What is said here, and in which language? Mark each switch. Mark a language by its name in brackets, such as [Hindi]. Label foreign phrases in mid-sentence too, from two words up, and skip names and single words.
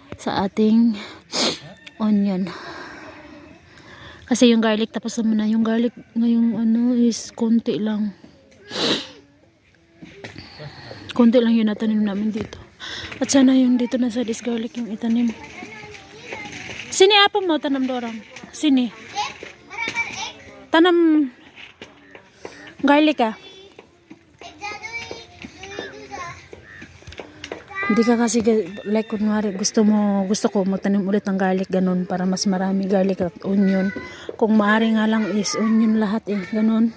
[Filipino] sa ating onion. Kasi yung garlic tapos naman na. Yung garlic ngayong ano is konti lang. Konti lang yun natanim namin dito. At sana yung dito na sa [English] this garlic [Filipino] yung itanim. [Malay] Sini apa mo tanam dorang? Sini. Tanam garlic ah. [Filipino] Hindi ka kasi like kunwari gusto ko magtanim ulit ng garlic ganun para mas marami garlic at onion. Kung maaari nga lang is onion lahat eh ganun.